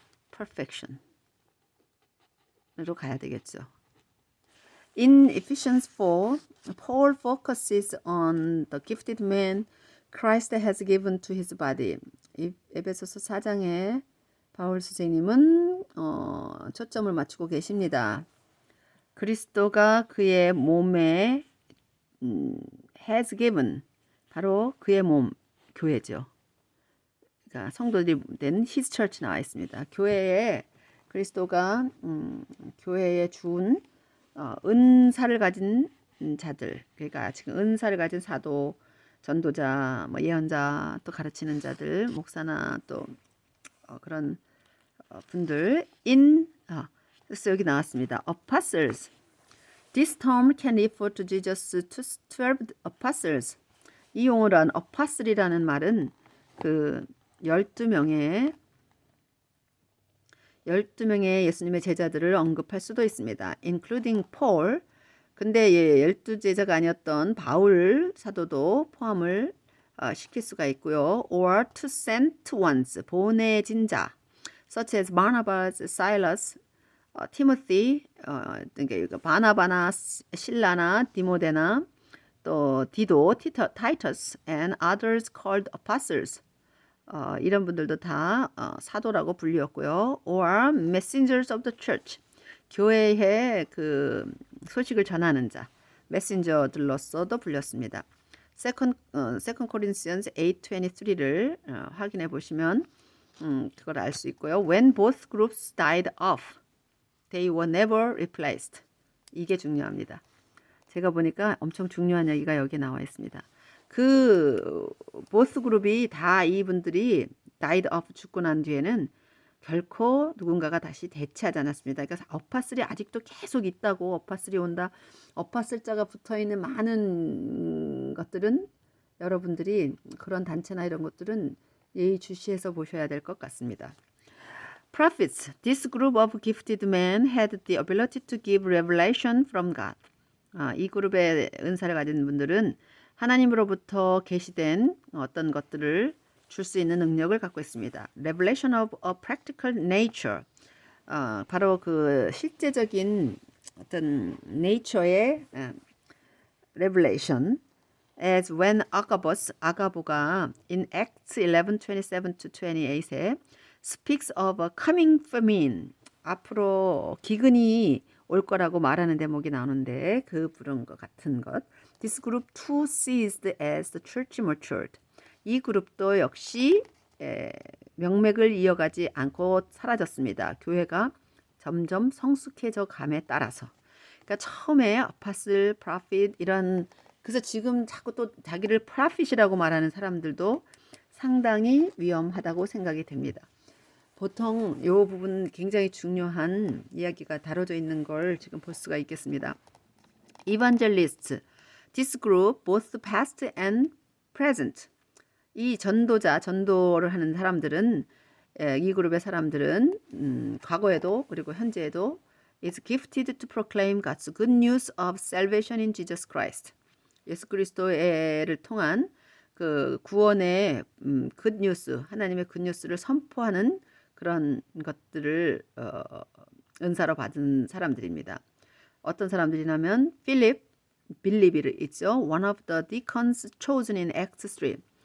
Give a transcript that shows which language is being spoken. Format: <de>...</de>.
<ko>perfection으로 가야 되겠죠.</ko> <en>In Ephesians 4, Paul focuses on the gifted man Christ has given to his body.</en> <ko>에베소서 4장에 바울 선생님은 초점을 맞추고 계십니다. 그리스도가 그의 몸에</ko> <en>has given,</en> <ko>바로 그의 몸, 교회죠. 그러니까 성도들이 된</ko> <en>his church</en> <ko>나와 있습니다. 교회에 그리스도가 교회에 준 은사를 가진 자들, 그러니까 지금 은사를 가진 사도, 전도자, 뭐 예언자, 또 가르치는 자들, 목사나 또 그런 분들 그래서 여기 나왔습니다.</ko> <en>apostles. This term can refer to Jesus' 12 apostles.</en> <ko>이 용어란 apostle이라는 말은 그 12명의 예수님의 제자들을 언급할 수도 있습니다.</ko> <en>including Paul.</en> <ko>근데 12제자가 아니었던 바울 사도도 포함을 시킬 수가 있고요.</ko> <en>or to sent ones,</en> <ko>보내진 자.</ko> <en>such as Barnabas, Silas, Timothy,</en> <ko>그러니까 바나바나, 실라나, 디모데나, 또 디도,</ko> <en>Titus, and others called apostles.</en> <ko>이런 분들도 다 사도라고 불리었고요.</ko> <en>or messengers of the church.</en> <ko>교회의 그 소식을 전하는 자, 메신저들로서도 불렸습니다. Second Corinthians 8:23를 확인해 보시면 그걸 알 수 있고요.</ko> <en>When both groups died off, they were never replaced.</en> <ko>이게 중요합니다. 제가 보니까 엄청 중요한 얘기가 여기 나와 있습니다. 그 보스 그룹이 다 이분들이</ko> <en>died off</en> <ko>죽고 난 뒤에는 결코 누군가가 다시 대체하지 않았습니다. 그러니까 어파3 아직도 계속 있다고 어파3 온다. 어파3자가 붙어있는 많은 것들은 여러분들이 그런 단체나 이런 것들은 예의주시해서 보셔야 될 것 같습니다.</ko> <en>Prophets, this group of gifted men had the ability to give revelation from God.</en> <ko>이 그룹의 은사를 가진 분들은 하나님으로부터 계시된 어떤 것들을 줄 수 있는 능력을 갖고 있습니다.</ko> <en>Revelation of a practical nature.</en> <ko>바로 그 실제적인 어떤</ko> <en>nature의 revelation. As when 아가보가 in Acts 11:27-28에 speaks of a coming famine.</en> <ko>앞으로 기근이 올 거라고 말하는 대목이 나오는데 그 부른 것 같은 것. This group too ceased as the church matured. 이 그룹도 역시 명맥을 이어가지 않고 사라졌습니다. 교회가 점점 성숙해져 감에 따라서. 그러니까 처음에 아파슬, 프로핏 이런 그래서 지금 자꾸 또 자기를 프로핏이라고 말하는 사람들도 상당히 위험하다고 생각이 됩니다. 보통 이 부분 굉장히 중요한 이야기가 다뤄져 있는 걸 지금 볼 수가 있겠습니다.</ko> <en>Evangelists, this group, both past and present.</en> <ko>이 전도를 하는 사람들은 이 그룹의 사람들은 과거에도 그리고 현재에도</ko> <en>is gifted to proclaim God's good news of salvation in Jesus Christ.</en> <ko>예수 그리스도를 통한 그 구원의 good news, 하나님의 good news를 선포하는 그런 것들을 은사로 받은 사람들입니다. 어떤 사람들이냐면 빌립이 있죠.</ko> <en>One of the deacons chosen in Acts 3.</en>